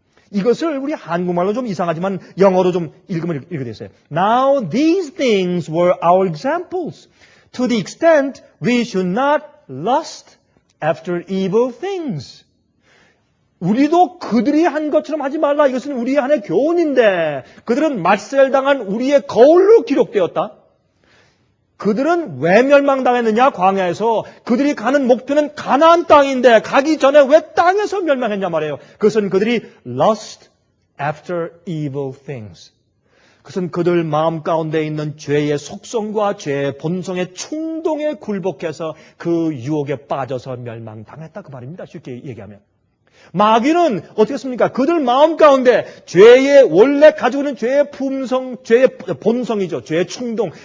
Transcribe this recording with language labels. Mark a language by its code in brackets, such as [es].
[ko] 이것을 우리 한국말로 좀 이상하지만 영어로 좀 읽으면 이렇게 됐어요. [en] Now these things were our examples. To the extent we should not lust after evil things. [ko] 우리도 그들이 한 것처럼 하지 말라. 이것은 우리 안의 교훈인데 그들은 말살당한 우리의 거울로 기록되었다. 그들은 왜 멸망당했느냐? 광야에서. 그들이 가는 목표는 가나안 땅인데 가기 전에 왜 땅에서 멸망했냐 말이에요. 그것은 그들이 [en] lust after evil things. [ko] 그것은 그들 마음 가운데 있는 죄의 속성과 죄의 본성의 충동에 굴복해서 그 유혹에 빠져서 멸망당했다 그 말입니다. 쉽게 얘기하면. 마귀는 어떻게 했습니까? 그들 마음 가운데 죄의 원래 가지고 있는 죄의 품성, 죄의 본성이죠. 죄의 충동.